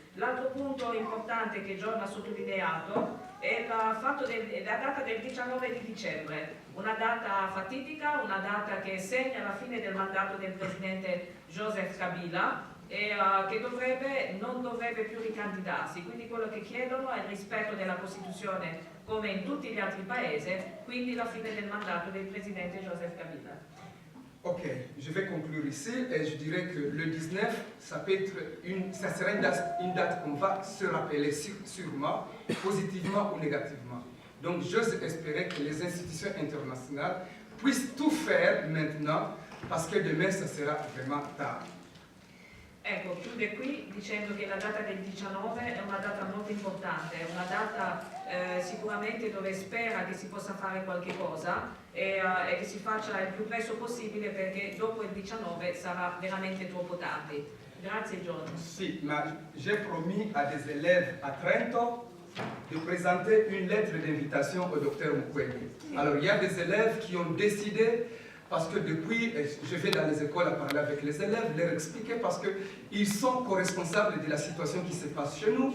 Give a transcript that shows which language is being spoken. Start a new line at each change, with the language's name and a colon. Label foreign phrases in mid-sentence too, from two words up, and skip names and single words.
Italian: L'altro punto importante che John ha sottolineato è la data del 19 di dicembre, una data fatidica, una data che segna la fine del mandato del presidente Joseph Kabila e che non dovrebbe più ricandidarsi. Quindi quello che chiedono è il rispetto della Costituzione come in tutti gli altri paesi, quindi la fine del mandato del presidente Joseph Kabila.
French: Ok, je vais conclure ici et je dirais que le 19, ça sera une date qu'on va se rappeler sûrement, positivement ou négativement. Donc j'ose espérer que les institutions internationales puissent tout faire maintenant parce que demain, ça sera vraiment tard.
Italian: Ecco, chiude qui dicendo che la data del 19 è una data molto importante, è una data sicuramente dove spera che si possa fare qualche cosa e che si faccia il più presto possibile perché dopo il 19 sarà veramente troppo tardi. Grazie John.
French: Si, ma j'ai promis à des élèves à Trento de présenter une lettre d'invitation au docteur Mukwege. Alors il y a des élèves qui ont décidé. Parce que depuis, je vais dans les écoles à parler avec les élèves, leur expliquer parce qu'ils sont co-responsables de la situation qui se passe chez nous.